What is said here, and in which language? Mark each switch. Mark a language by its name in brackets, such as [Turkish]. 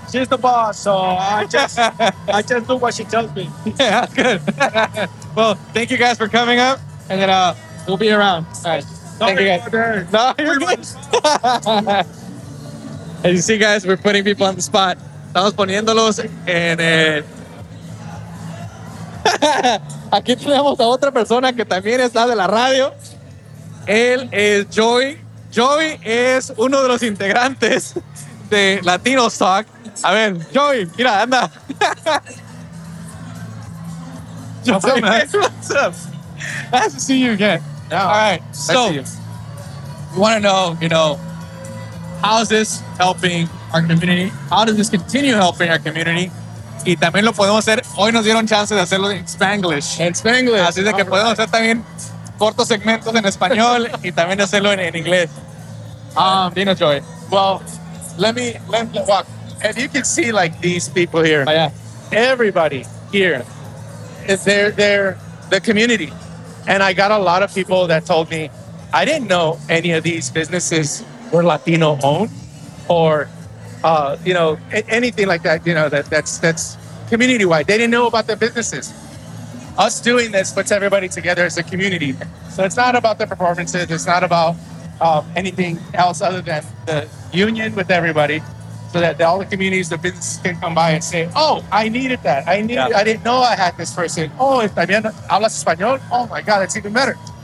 [English] She's the boss, so I just do what she tells me. Yeah, that's good. Well, thank you guys for coming up, and then we'll be around. All right. No, you're good. As you see, guys, we're putting people on the spot. [Spanish] Estamos poniéndolos en el... Aquí tenemos a otra persona que también está de la radio. Él es Joey. Joey es uno de los integrantes de Latino Talk. A ver, Joey, mira, anda. [English] Joey, what's up, man? What's up? Nice to see you again. Yeah. All right, so... We want to know, you know, how is this helping our community? How does this continue helping our community? [Spanish] Y también lo podemos hacer. Hoy nos dieron chance de hacerlo en Spanglish. En Spanglish. Así de que [English] right. [Spanish] Podemos hacer también cortos segmentos en español y también hacerlo en inglés. [English] Dino Joy. Well, let me walk. If you can see like these people here. Oh, yeah. Everybody here. Is they're the community. And I got a lot of people that told me, I didn't know any of these businesses were Latino owned or, you know, anything like that, you know, that's community wide. They didn't know about their businesses. Us doing this puts everybody together as a community. So it's not about the performances. It's not about anything else other than the union with everybody so that all the communities, the businesses can come by and say, oh, I needed that. I didn't know I had this person. Oh, if [Spanish] también hablas español, [English] oh my God, it's even better.